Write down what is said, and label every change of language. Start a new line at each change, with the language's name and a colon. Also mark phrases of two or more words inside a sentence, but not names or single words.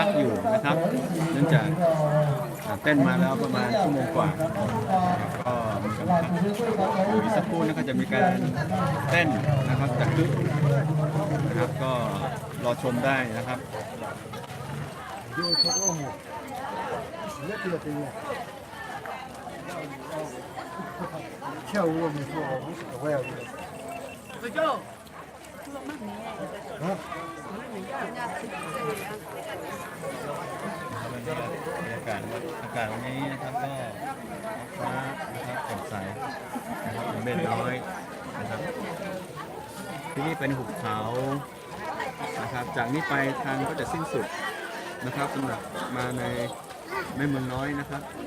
Thai: กอยู่นะครับเนื่องจากเต้นมาแล้วประมาณชั่วโมงกว่าก็มีการพักอยู่อีกสักครู่นะครับจะมีการเต้นนะครับจากคลึกนะครับก็รอชมได้นะครับ
Chinese: 跳舞我没说，我也不。回家。啊。
Thai: บรรยากาศวันนี้นะครับก็ฟ้านะครับสดใสนะครับเบ็ดน้อยนะครับที่นี่เป็นหุบเขานะครับจากนี้ไปทางก็จะสิ้นสุดนะครับสำหรับมาในแม่เมืองน้อยนะครับ